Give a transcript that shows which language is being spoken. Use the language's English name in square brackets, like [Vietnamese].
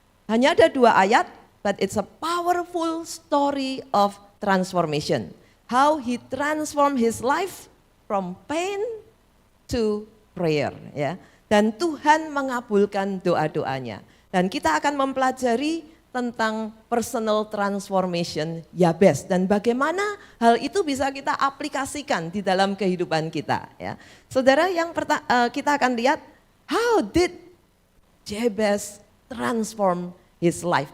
[Indonesian] Hanya ada 2 ayat, [English] but it's a powerful story of transformation. How he transformed his life from pain to prayer ya. [Indonesian] Dan Tuhan mengabulkan doa-doanya. Dan kita akan mempelajari tentang personal transformation Yabes dan bagaimana hal itu bisa kita aplikasikan di dalam kehidupan kita ya. Saudara, kita akan lihat [English] how did Jabez transform his life.